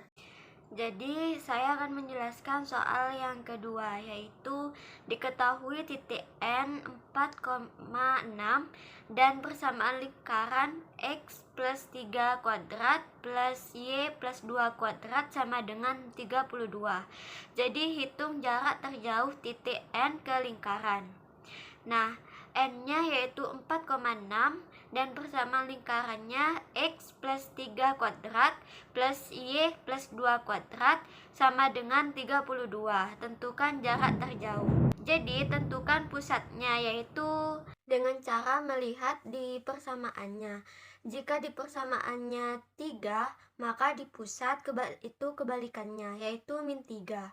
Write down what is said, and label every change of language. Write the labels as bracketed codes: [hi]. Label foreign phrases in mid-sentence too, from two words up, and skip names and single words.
[id] Jadi saya akan menjelaskan soal yang kedua, yaitu diketahui titik N 4,6 dan persamaan lingkaran x plus 3 kuadrat plus y plus 2 kuadrat sama dengan 32. Jadi hitung jarak terjauh titik N ke lingkaran. Nah, N-nya yaitu 4,6 dan persamaan lingkarannya x plus 3 kuadrat plus y plus 2 kuadrat sama dengan 32. Tentukan jarak terjauh. Jadi tentukan pusatnya yaitu dengan cara melihat di persamaannya. Jika di persamaannya 3, maka di pusat itu kebalikannya, yaitu min 3.